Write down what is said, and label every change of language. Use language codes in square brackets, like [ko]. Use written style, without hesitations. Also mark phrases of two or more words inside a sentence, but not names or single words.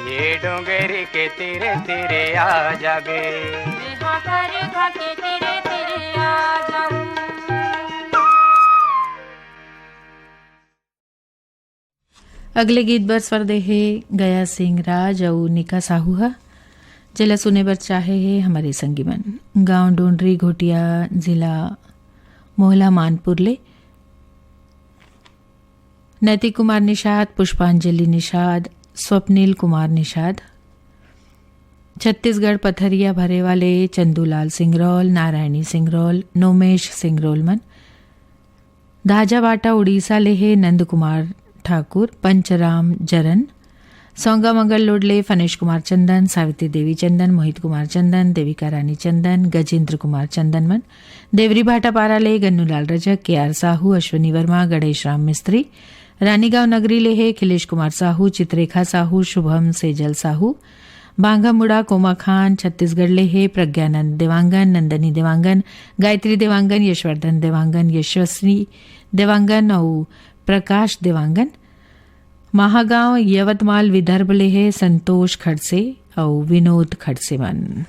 [hne] ये डोंगरी के तीरे तीरे आ जाबे। यहाँ कर खाके तीरे तीरे आ जाऊं। अगले गीत बर स्वर दे है गया सिंह राज और निका साहू हा जिला सुने बर चाहे है हमारे संगी मन गांव डोंडरी घोटिया जिला मोहला मानपुर ले नैतिक कुमार निषाद, पुष्पांजलि निषाद, स्वप्निल कुमार निषाद, छत्तीसगढ़ पथरिया भरे वाले चंदूलाल सिंगरौल, नारायणी सिंगरौल, नोमेश सिंगरौल मन धाजावाटा उड़ीसा ले है नंद कुमार ठाकुर, पंचराम जरन, सौंगा मंगल लोडले फनेश कुमार चंदन, सावित्री देवी चंदन, मोहित कुमार चंदन, देविका रानी चंदन, गजेंद्र कुमार चंदन मन देवरी भाटापारा ले गन्नूलाल रजक, के.आर. साहू, अश्वनी वर्मा, गणेश राम मिस्त्री, रानीगांव नगरी ले है खिलेश कुमार साहू, चित्रेखा साहू, शुभम सेजल साहू, बांगा मुड़ा कोमा खान, छत्तीसगढ़ ले है प्रज्ञानंद देवांगन, नंदनी देवांगन, गायत्री देवांगन, यशवर्धन देवांगन, यशस्वी देवांगन और प्रकाश देवांगन, महागांव यवतमाल विदर्भ ले है संतोष खड़से और विनोद खड़से मन।